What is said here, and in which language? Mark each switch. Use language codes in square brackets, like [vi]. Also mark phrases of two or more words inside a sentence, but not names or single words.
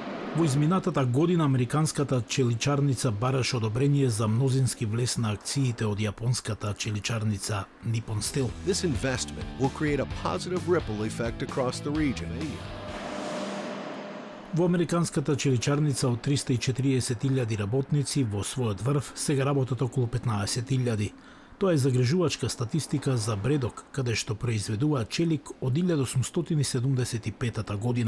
[mk] Во изминатата година американската челичарница бараше одобрение за мнозински влез на акциите од јапонската челичарница Nippon Steel. [en] This investment will create a positive ripple effect across the region. [mk] Во американската челичарница од 340.000 работници во својот врв сега работат околу 15.000. Тоа е загрижувачка статистика за Бредок, каде што произведува челик од 1875 година.